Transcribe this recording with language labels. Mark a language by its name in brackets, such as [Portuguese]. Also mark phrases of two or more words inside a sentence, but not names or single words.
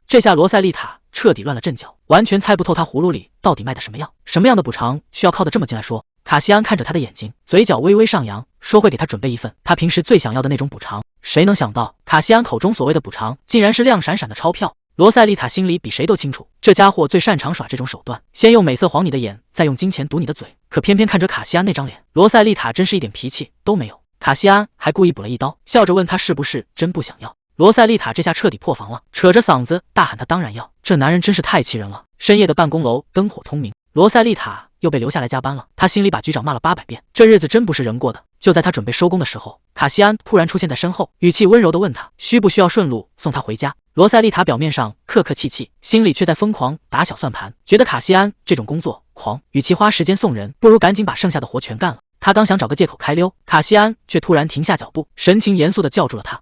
[Chinese] 這下羅塞麗塔徹底亂了陣腳，完全猜不透他葫蘆裡到底賣的什麼藥，什麼樣的補償需要靠得這麼近來說。卡西安看着他的眼睛，嘴角微微上揚，說會給他準備一份他平時最想要的那種補償。誰能想到卡西安口中所謂的補償竟然是亮閃閃的鈔票。羅塞麗塔心裡比誰都清楚，這家伙最擅長耍這種手段，先用美色晃你的眼，再用金錢堵你的嘴。可偏偏看着卡西安那張臉，羅塞麗塔真是一點脾氣都沒有。卡西安還故意補了一刀，笑着問他是不是真不想要。羅塞麗塔這下徹底破防了，扯着嗓子大喊他當然要，這男人真是太氣人了。深夜的辦公樓燈火通明，羅塞麗塔又被留下來加班了，他心裡把局長罵了800遍，這日子真不是人過的。就在他準備收工的時候，卡西安突然出現在身後，語氣溫柔地問他需不需要順路送他回家。羅塞麗塔表面上客客氣氣，心裡卻在瘋狂打小算盤，覺得卡西安這種工作狂，與其花時間送人，不如趕緊把剩下的活全幹了。他剛想找個借口開溜，卡西安卻突然停下腳步，神情嚴肅地叫住了他。